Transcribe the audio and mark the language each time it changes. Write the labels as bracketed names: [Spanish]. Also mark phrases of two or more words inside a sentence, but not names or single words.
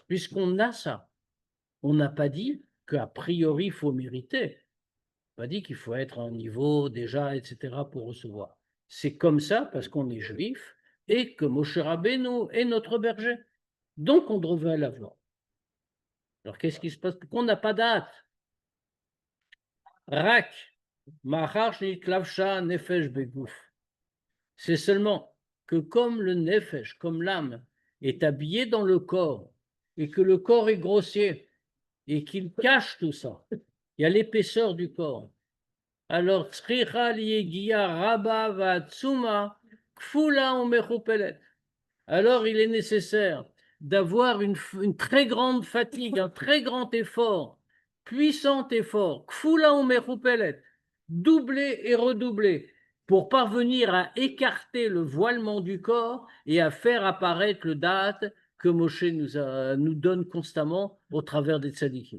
[French] Puisqu'on a ça, on n'a pas dit qu'a priori il faut mériter. On n'a pas dit qu'il faut être à un niveau déjà, etc. pour recevoir. C'est comme ça parce qu'on est juif et que Moshe Rabbeinu est notre berger. Donc on devrait l'avoir. Alors, qu'est-ce qui se passe? Qu'on n'a pas date. [Hebrew] רק, כלבושה נפש בגוף. [French] C'est seulement que comme le nefesh, comme l'âme, est habillé dans le corps et que le corps est grossier, et qu'il cache tout ça. Il y a l'épaisseur du corps. Alors, alors il est nécessaire d'avoir une très grande fatigue, un très grand effort, puissant effort, doublé et redoublé, pour parvenir à écarter le voilement du corps et à faire apparaître le date que Moshe nous donne constamment au travers des tzadikim.